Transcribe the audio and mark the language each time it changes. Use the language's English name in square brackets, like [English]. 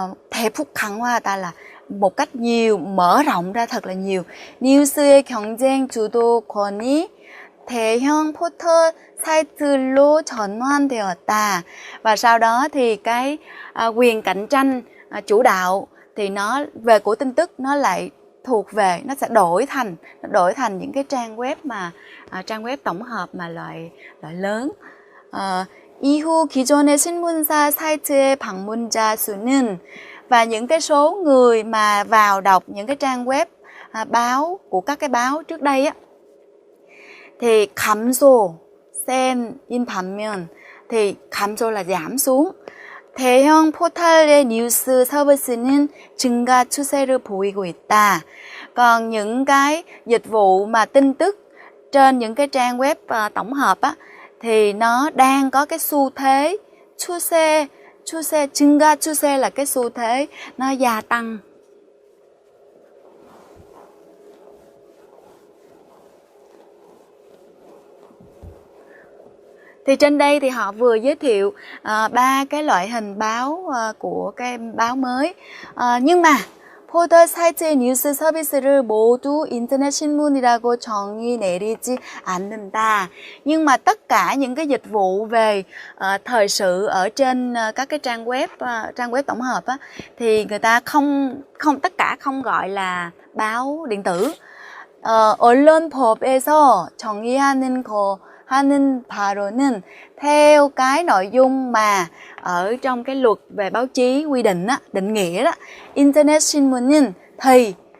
[Korean] 대폭 강화하다 [Vietnamese] là một cách nhiều, mở rộng ra thật là nhiều. [Korean] 뉴스의 경쟁 주도권이 대형 포털 사이트로 전환되었다. [Vietnamese] Và sau đó thì cái quyền cạnh tranh chủ đạo thì nó về của tin tức nó lại thuộc về, nó sẽ đổi thành những cái trang web tổng hợp mà loại lớn. [Korean] 이후 기존의 신문사 사이트의 방문자 수는, [Vietnamese] và những cái số người mà vào đọc những cái trang web báo của các cái báo trước đây á, thì [Korean] 감소 센인 반면, [Vietnamese] thì 감소 là giảm xuống. [Korean] 대형 포털의 뉴스 서비스는 증가 추세를 보이고 있다. [Vietnamese] Còn những cái dịch vụ mà tin tức trên những cái trang web tổng hợp á, thì nó đang có cái xu thế 추세, [Korean] 증가 추세 [Vietnamese] là cái xu thế nó gia tăng. Thì trên đây thì họ vừa giới thiệu 3 cái loại hình báo của cái báo mới. Nhưng mà [Korean] 포털 사이트의 뉴스 서비스를 모두 인터넷 신문이라고 정의 내리지 않는다. [Vietnamese] Nhưng mà tất cả những cái dịch vụ về thời sự ở trên các cái trang web tổng hợp á, thì người ta không tất cả không gọi là báo điện tử. [Korean] 언론법에서 정의하는 하는 바로는 [Vietnamese] theo cái nội dung mà ở trong cái luật về báo chí quy định á, định nghĩa đó, [Korean] internet 신문은 [Vietnamese] thì